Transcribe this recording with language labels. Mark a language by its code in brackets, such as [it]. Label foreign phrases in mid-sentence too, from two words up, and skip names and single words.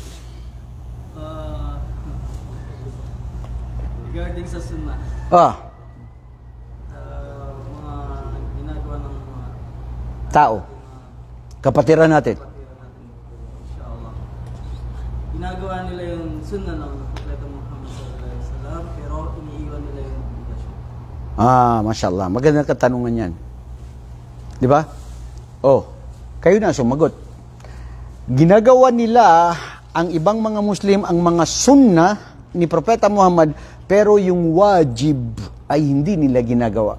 [tl] Regarding sa sunnah, mga ginagawa ng mga tao. Kapatiran natin. inshallah. Ginagawa nila yung sunnah ng Propeta Muhammad [ar] صلى الله عليه وسلم, [tl] pero iniiwan nila yung obligasyon. Mashallah. Magandang katanungan yan. Di ba? Oh, kayo na sumagot. Ginagawa nila ang ibang mga Muslim ang mga sunnah ni Propeta Muhammad, pero yung wajib ay hindi nila ginagawa.